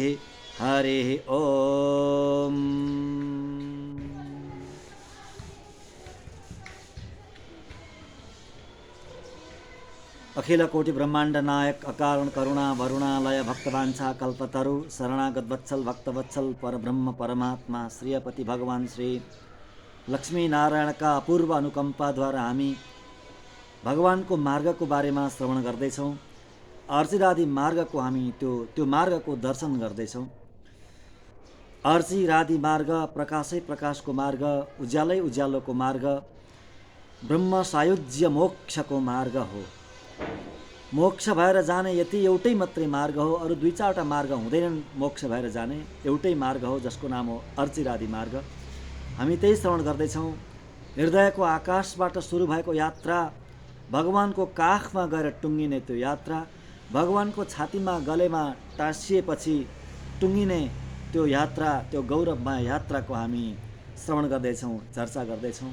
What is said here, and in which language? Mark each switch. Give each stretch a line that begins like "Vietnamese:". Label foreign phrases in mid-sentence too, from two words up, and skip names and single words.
Nepali: हरिः ॐ। अखिल कोटि ब्रह्मांड नायक अकारण करुणा वरुणालय भक्तवांछा कल्पतरु शरणागत वत्सल भक्तवत्सल परब्रह्म परमात्मा श्रीपति भगवान श्री लक्ष्मी नारायण का अपूर्व अनुकंपा द्वारा हामी भगवान को मार्ग को बारे में श्रवण गर्दैछौँ। अर्चिरादि मार्ग को हामी त्यो मार्ग को दर्शन गर्दैछौँ। अर्चिरादि मार्ग प्रकाशै प्रकाश को मार्ग उज्यालै उज्यालो को मार्ग ब्रह्म सायुज्य मोक्ष को मार्ग हो। मोक्ष भएर जाने यति एउटै मात्रै मार्ग हो। अरु दुई चारवटा मार्ग हुँदैनन् मोक्ष भएर जाने एउटै मार्ग हो जसको नाम हो अर्चिरादि मार्ग। हामी त्यही श्रवण गर्दैछौँ। हृदयको आकाशबाट सुरु भएको यात्रा भगवानको काखमा गएर टुङ्गिने त्यो यात्रा भगवानको छातीमा गलेमा टाँसिएपछि टुङ्गिने त्यो यात्रा त्यो गौरवमय यात्राको हामी श्रवण गर्दैछौँ चर्चा गर्दैछौँ।